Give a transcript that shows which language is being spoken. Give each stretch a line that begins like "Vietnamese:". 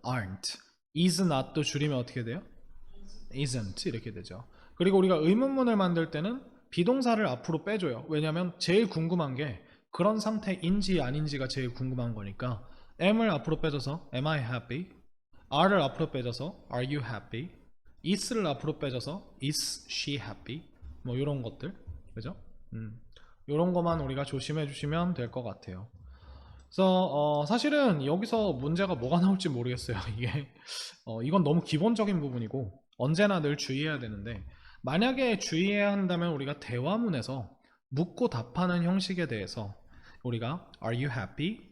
English: aren't.
Korean: is not도 줄이면 어떻게 돼요? isn't 이렇게 되죠. 그리고 우리가 의문문을 만들 때는 비동사를 앞으로 빼줘요. 왜냐하면 제일 궁금한 게 그런 상태인지 아닌지가 제일 궁금한 거니까 am을 앞으로 빼줘서
English: am I happy?
Korean: are를 앞으로 빼줘서
English: are you happy?
Korean: is를 앞으로 빼줘서
English: is she happy?
Korean: 뭐 이런 것들, 그죠? 이런 것만 우리가 조심해 주시면 될 것 같아요. 그래서 사실은 여기서 문제가 뭐가 나올지 모르겠어요. 이게 이건 너무 기본적인 부분이고 언제나 늘 주의해야 되는데, 만약에 주의해야 한다면 우리가 대화문에서 묻고 답하는 형식에 대해서 우리가
English: Are you happy?